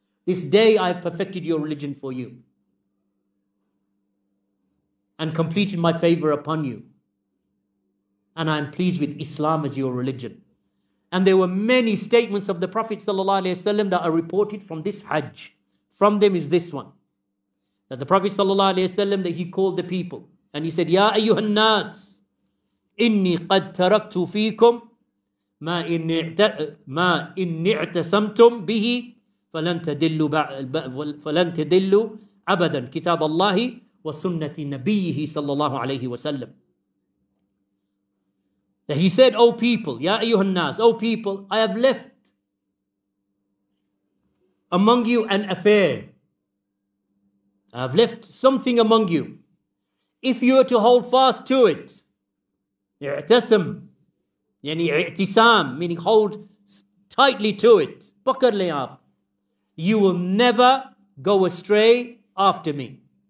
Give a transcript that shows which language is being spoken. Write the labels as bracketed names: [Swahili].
[English] This day I have perfected your religion for you and completed my favor upon you. And I am pleased with Islam as your religion. And there were many statements of the Prophet ﷺ that are reported from this Hajj. From them is this one. That the Prophet ﷺ, that he called the people and he said, Ya ayyuhan nas, [Arabic] إني قد تركت فيكم ما إن اعتصمتم به فلن تدلوا أبدا كتاب الله وسنة نبيه صلى الله عليه وسلم. [English] That he said, O people, Ya ayyuhan nas, O people, I have left among you an affair. I have left something among you. If you are to hold fast to it, [Arabic] اعتصم يعني اعتصام, [English] meaning hold tightly to it, [Hindi] पकड़ लें आप, [English] you will never go astray after me.